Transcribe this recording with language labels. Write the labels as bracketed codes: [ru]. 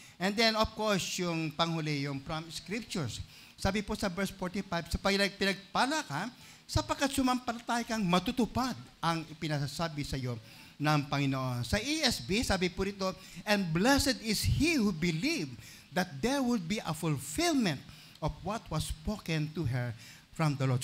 [en] And then, of course, [tl] yung panghuli, [en] yung from Scriptures. [tl] Sabi po sa verse 45, sa pinagpala ka, sapagkat sumampalataya kang matutupad ang ipinasasabi sa iyo ng Panginoon. Sa ESV, sabi po rito, [en] "And blessed is he who believed that there would be a fulfillment of what was spoken to her from the Lord."